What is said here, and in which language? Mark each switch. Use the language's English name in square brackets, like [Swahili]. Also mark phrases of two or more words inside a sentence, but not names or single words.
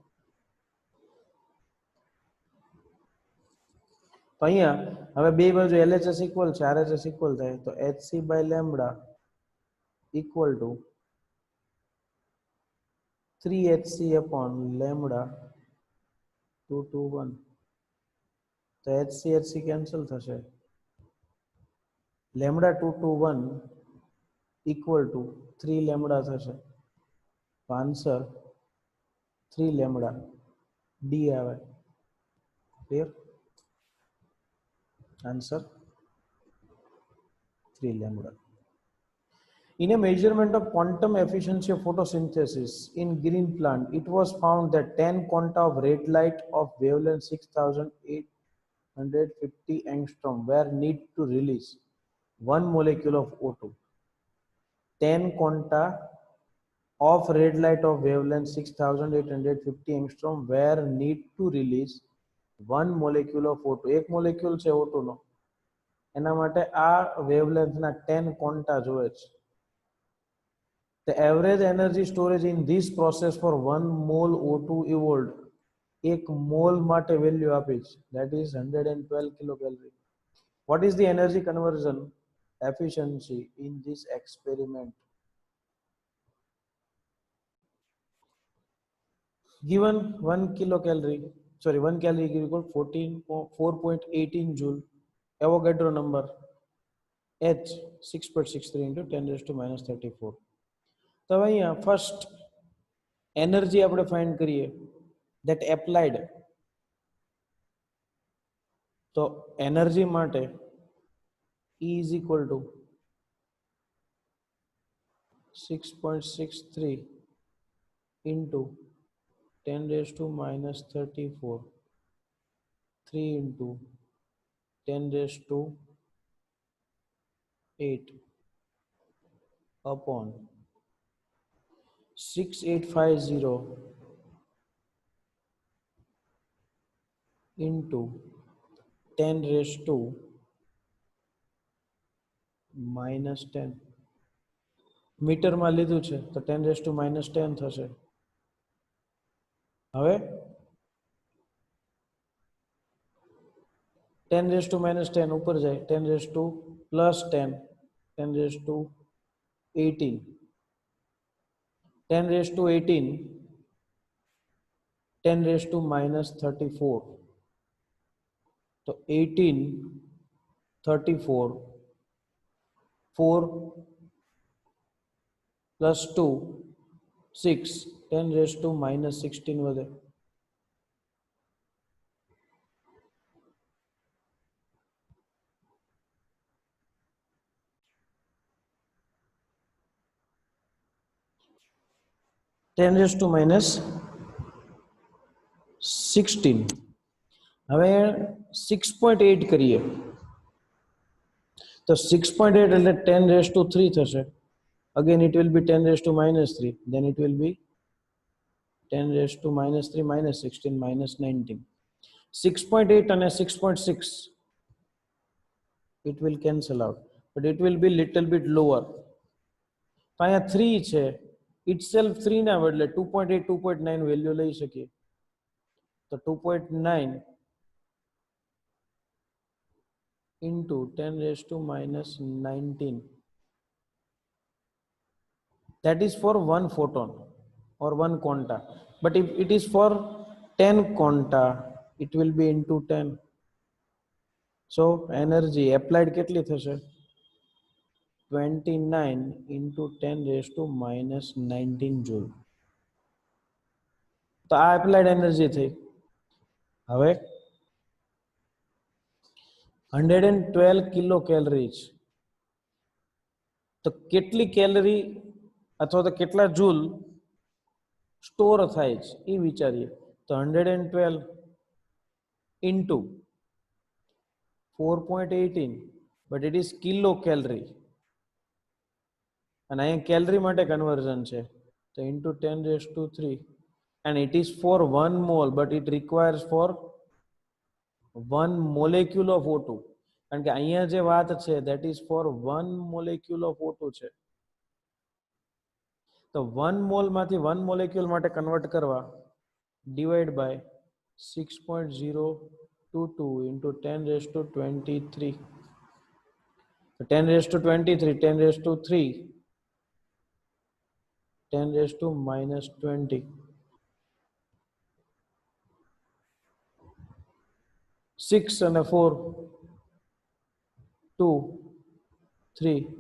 [Gujarati] તો અહીંયા હવે બે બાજુ [English] LHS ઇક્વલ છે, RHS ઇક્વલ [Gujarati] થાય તો [English] hc by lambda equal to 3hc upon lambda 2 to 1. [Gujarati] તો hc કેન્સલ થશે. [English] lambda 2 to 1 equal to 3 lambda [Gujarati] થશે. તો [English] answer 3 lambda D [Gujarati] આવે. [English] Clear? Answer 3 lambda. In a measurement of quantum efficiency of photosynthesis in green plant, it was found that 10 quanta of red light of wavelength 6850 angstrom were need to release 1 molecule of O2. 10 quanta of red light of wavelength 6850 angstrom were need to release 1 molecule of O2. [Gujarati] એક મોલેક્યુલ છે O2 નો, એના માટે આ વેવલેન્થ ના 10 ક્વોન્ટા જોઈએ છે. [English] The average energy storage in this process for 1 mole O2 evolved. [Gujarati] એક મોલ માટે વેલ્યુ આપી છે, [English] that is 112 kilocalorie. What is the energy conversion efficiency in this experiment? Given 1 kilocalorie, sorry, 1 calorie equal 4.18 joule. Avogadro number H 6.63 into 10 raised to minus 34. [Gujarati] તો અહીંયા ફર્સ્ટ એનર્જી આપણે ફાઇન્ડ કરીએ [English] that applied. [Gujarati] તો એનર્જી માટે [English] E is equal to 6.63 into 10 raised to minus 34, 3 into 10 raised to 8 upon 6850 into 10 raised to minus 10. [Gujarati] મીટરમાં લીધું છે તો [English] 10 raised to minus 10 [Gujarati] થશે. [English] હવે 10 raised to minus 10 [Gujarati] ઉપર જાય, [English] 10 raised to plus 10, 10 raised to 18, 10 raised to 18, 10 raised to minus 34. तो 18, 34, 4 plus 2, 6, 10 raised to minus 16 વધે. ten raise to minus 16. [Gujarati] હવે 6.8 કરીએ તો 6.8 એટલે [English] 10 raise to 3 [Gujarati] થશે. [English] Again it will be 10 raised to minus 3, then it will be 10 raised to minus 3 minus 16 minus 19. 6.8 and 6.6 it will cancel out, but it will be little bit lower. [Gujarati] તો અહીંયા 3 છે, itself 3 ના બદલે 2.8 2.9 વેલ્યુ લઈ શકીએ. [English] તો 2.9 into 10 raised to minus 19. That is for one photon or one quanta. But if it is for 10 quanta, it will be into 10. So energy applied [Gujarati] કેટલી થશે? [English] 29 into 10 raised to minus 19 joule. [Gujarati] તો આ [English] applied energy [Gujarati] થઈ. હવે 112 કિલો કેલરીઝ. તો કેટલી કેલરી અથવા તો કેટલા જૂલ સ્ટોર થાય છે એ વિચારીએ. [English] તો 112 into 4.18, but it is [Gujarati] કિલો કેલરી અને અહીંયા કેલરી માટે કન્વર્ઝન છે તો [English] into 10 raised to 3, and it is for 1 mole, but it requires for 1 molecule of O2. [Gujarati] કારણ કે અહીંયા જે વાત છે [English] that is for 1 molecule of O2 [Gujarati] છે. તો 1 મોલ માંથી 1 મોલેક્યુલ માટે કન્વર્ટ કરવા, [English] divide by [Gujarati] 6.022 [English] into 10 raised to 23. So 10 raised to 23, 10 raised to 3, 10 raised to minus 20. 6 and 4, 2, 3.